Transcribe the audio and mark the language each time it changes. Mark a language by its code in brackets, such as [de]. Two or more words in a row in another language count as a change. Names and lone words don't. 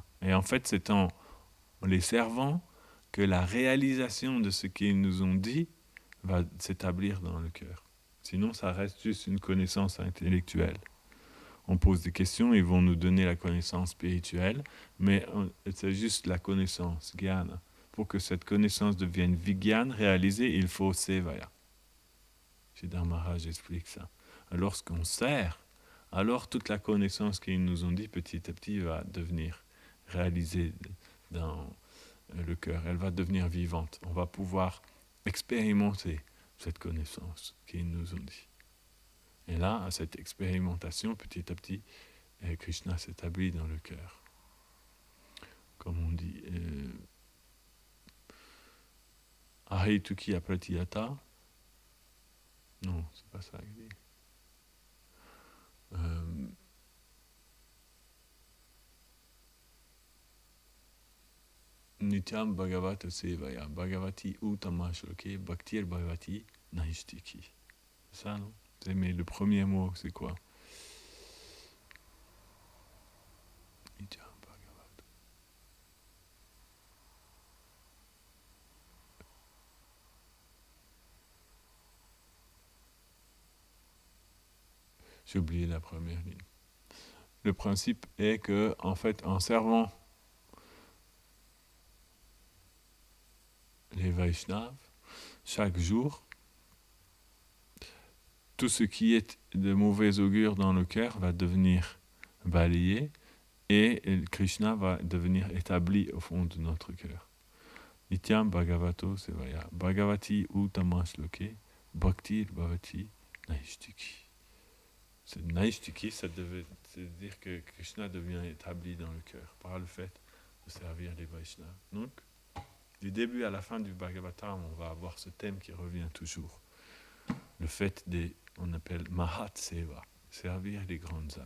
[fr] Et en fait, c'est en les servant que la réalisation de ce qu'ils nous ont dit va s'établir dans le cœur. Sinon, ça reste juste une connaissance intellectuelle. On pose des questions, ils vont nous donner la connaissance spirituelle, mais c'est juste la connaissance, jnana. Pour que cette connaissance devienne vigyan, réalisée, il faut sevaya. Siddhar Maharaj explique ça. Lorsqu'on sert, alors toute la connaissance qu'ils nous ont dit petit à petit va devenir réalisée dans le cœur. Elle va devenir vivante. On va pouvoir expérimenter cette connaissance qu'ils nous ont dit. Et là, à cette expérimentation, petit à petit, Krishna s'établit dans le cœur. Comme on dit, [sa] अहैतुकी अप्रतिहता. [fr] Non, c'est pas ça qu'il dit. [sa] नित्यं भागवत सेवया भगवति उत्तमश्लोके भक्तिर् भगवति नैष्ठिकी. [fr] C'est ça, non? Mais le premier mot, c'est quoi? [sa] नित्यं भागवत. [fr] J'ai oublié la première ligne. Le principe est que, en fait, en servant les Vaishnavas, chaque jour, tout ce qui est de mauvais augure dans le cœur va devenir balayé et Krishna va devenir établi au fond de notre cœur. [sa] नित्यं भागवतो सेवया भगवति उत्तमश्लोके भक्तिर् भवति नैष्ठिकी. [fr] C'est Naishtiki, ça devait dire que Krishna devient établi dans le cœur par le fait de servir les Vaishnavas. Donc, du début à la fin du Bhagavatam, on va avoir ce thème qui revient toujours. Le fait on appelle [sa] महत् सेवा, [fr] servir les grandes âmes.